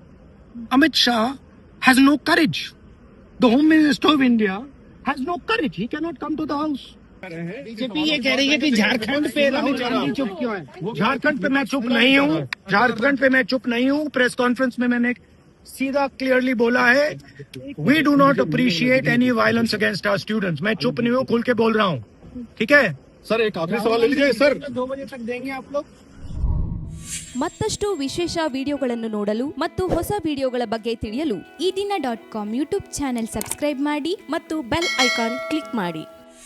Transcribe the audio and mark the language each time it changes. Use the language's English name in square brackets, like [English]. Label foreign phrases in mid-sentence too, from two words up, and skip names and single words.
[English] Amit Shah has no courage. The Home Minister of India has no courage. He cannot come to the house. [Hindi] बीजेपी ये कह रही है कि झारखंड पे राहुल गांधी चुप क्यों है? झारखंड पे मैं चुप नहीं हूँ, झारखंड पे मैं चुप नहीं हूँ। [English] press conference [Hindi] में मैंने सीधा क्लियरली बोला है, [English] We do not appreciate any violence against our students. [Hindi] मैं चुप नहीं हूँ, खुल के बोल रहा हूँ, ठीक है? सर एक आखिरी सवाल ले लीजिए सर। 2 बजे तक देंगे आप लोग। [Kannada] ಮತ್ತಷ್ಟು ವಿಶೇಷ ವಿಡಿಯೋಗಳನ್ನು ನೋಡಲು ಮತ್ತು ಹೊಸ ವಿಡಿಯೋಗಳ ಬಗ್ಗೆ ತಿಳಿಯಲು ಈ ದಿನ .com [English] YouTube channel [Kannada] ಸಬ್ಸ್ಕ್ರೈಬ್ ಮಾಡಿ ಮತ್ತು [English] bell icon click [Kannada] ಮಾಡಿ.